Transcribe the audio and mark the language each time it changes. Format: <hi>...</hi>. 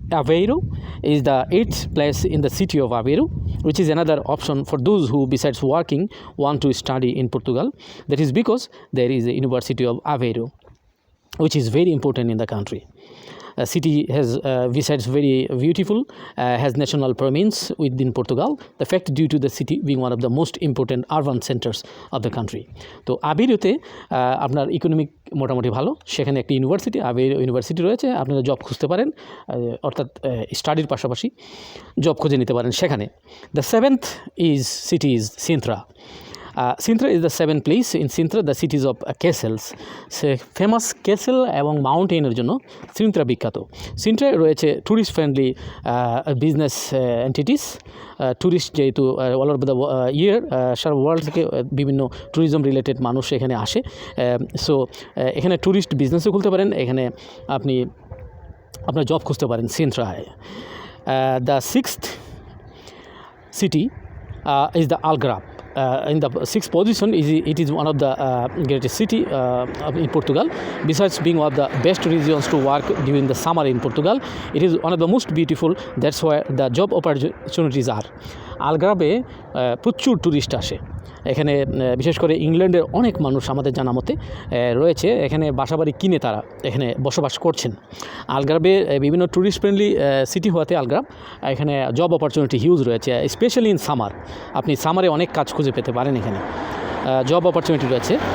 <en>Aveiro is the 8th place in the city of Aveiro, which is another option for those who, besides working, want to study in Portugal. That is because there is the University of Aveiro, which is very important in the country. The city has, besides very beautiful, has national prominence within Portugal. The fact due to the city being one of the most important urban centers of the country.</en> <bn>তো আবেরোতে আপনার economic মোটামুটি ভালো, সেখানে একটি university, আবেরো university রয়েছে। আপনারা job খুঁজতে পারেন, অর্থাৎ স্টাডির পাশাপাশি জব খুঁজে নিতে পারেন সেখানে।</bn> <en>The 7th city is Sintra. Sintra is the 7th place. In Sintra, the cities of castles.</en> <bn>Say famous castle এবং মাউন্টেনের জন্য সিন্ত্রা বিখ্যাত। সিন্ট্রায় রয়েছে tourist friendly business entities. Tourist যেহেতু</bn> <en>all over the year,</en> <bn>Sara world থেকে বিভিন্ন ট্যুরিজম রিলেটেড মানুষ এখানে আসে। সো এখানে ট্যুরিস্ট বিজনেসও খুলতে পারেন, এখানে আপনি আপনার জব খুঁজতে পারেন সিন্ট্রায়।</bn> <en>দ্য 6th city is the Algrave. In the 6th position, it is one of the greatest city in Portugal. Besides being one of the best regions to work during the summer in Portugal, it is one of the most beautiful. That's why the job opportunities are.</en> <bn>আলগ্রাভে প্রচুর tourist আসে। এখানে বিশেষ করে ইংল্যান্ডের অনেক মানুষ আমাদের জানা মতে রয়েছে, এখানে বাসাবাড়ি কিনে তারা এখানে বসবাস করছেন। আলগ্রাভে বিভিন্ন ট্যুরিস্ট ফ্রেন্ডলি সিটি হওয়াতে আলগ্রাভ এখানে জব অপরচুনিটি হিউজ রয়েছে,</bn> <en>Specially in summer.</en> <bn>আপনি সামারে অনেক কাজ খুঁজে পেতে পারেন, এখানে জব অপরচুনিটি রয়েছে।</bn>